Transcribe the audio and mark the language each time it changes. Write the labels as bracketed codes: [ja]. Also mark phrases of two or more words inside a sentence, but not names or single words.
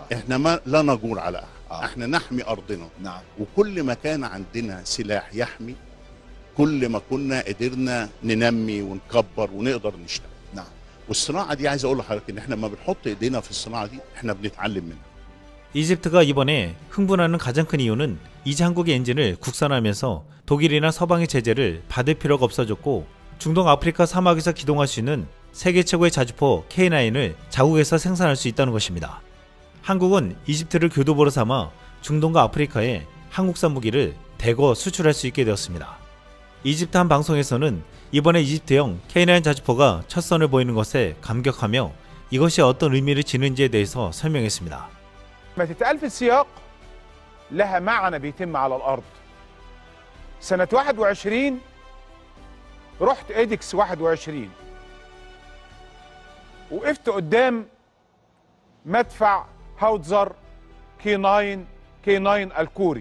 [ar] احنا ما لا نجور على احد. احنا نحمي ارضنا. نعم. وكل ما كان عندنا سلاح يحمي كل ما كنا قدرنا ننمي ونكبر ونقدر نشتغل. نعم. والصناعه دي عايز اقول لحضرتك ان احنا لما بنحط ايدينا في الصناعه دي احنا بنتعلم منها. [ko] 이집트가 이번에 흥분하는 가장 큰 이유는 이제 한국의 엔진을 국산화하면서 독일이나 서방의 제재를 받을 필요가 없어졌고 중동 아프리카 사막에서 기동할 수 있는 세계 최고의 자주포 K9을 자국에서 생산할 수 있다는 것입니다. 한국은 이집트를 교두보로 삼아 중동과 아프리카에 한국산 무기를 대거 수출할 수 있게 되었습니다. 이집트 한 방송에서는 이번에 이집트형 K9 자주포가 첫 선을 보이는 것에 감격하며 이것이 어떤 의미를 지는지에 대해서 설명했습니다. [ar] ما تتقال في السياق لها معنى بيتم على الأرض. سنة 21 رحت إيدكس 21 وقفت قدام مدفع هاوتزر كي 9 الكوري.